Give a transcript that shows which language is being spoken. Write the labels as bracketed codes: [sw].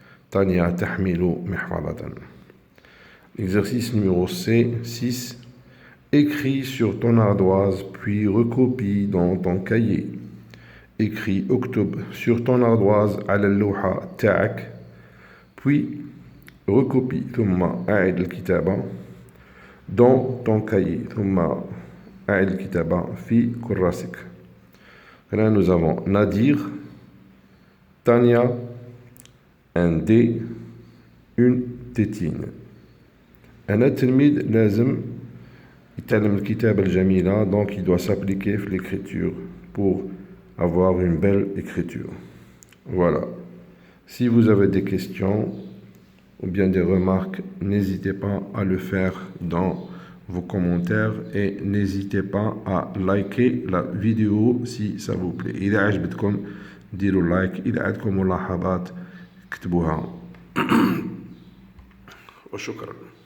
[ar] Tania تحمل محفظة. [fr] Exercice numéro C6. Écris sur ton ardoise puis recopie dans ton cahier. Écris [ar] اكتب [fr] sur ton ardoise [ar] على اللوحة تاعك [fr] puis recopie [ar] ثم أعد الكتابة [fr] dans ton cahier [ar] ثم أعد الكتابة في كراسك. [fr] Là nous avons Nadir, Tania, un dé, une tétine. [ar] أنا التلميذ لازم يتعلم الكتابة الجميلة [fr] donc il doit s'appliquer [ar] في [fr] l'écriture pour avoir une belle écriture. Voilà. Si vous avez des questions ou bien des remarques, n'hésitez pas à le faire dans vos commentaires et n'hésitez pas à liker la vidéo si ça vous plaît. [ar] إذا عجبتكم ديروا لايك، إذا عندكم ملاحظات اكتبوها. وشكرا.